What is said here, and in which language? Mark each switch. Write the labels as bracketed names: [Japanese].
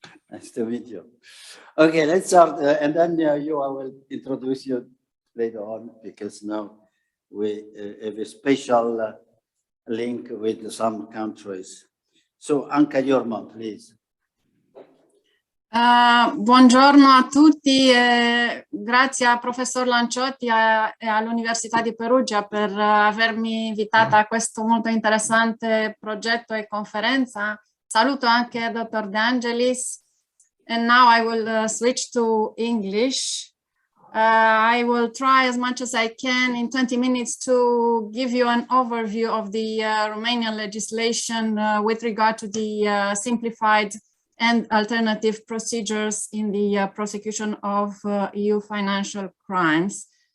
[English] Nice to meet you. Okay, let's start, and then I will introduce you later on, because now we have a special link with some countries. So, Anca Jorma, please. [Italian] Buongiorno a tutti, grazie a professor Lanciotti e all'Università di Perugia per avermi invitata a questo molto interessante progetto e conferenza. Saluto anche Dr. [English] De Angelis, and now I will switch to English. I will try as much as I can in 20 minutes to give you an overview of the Romanian legislation with regard to the simplified and alternative procedures in the prosecution of EU financial crimes.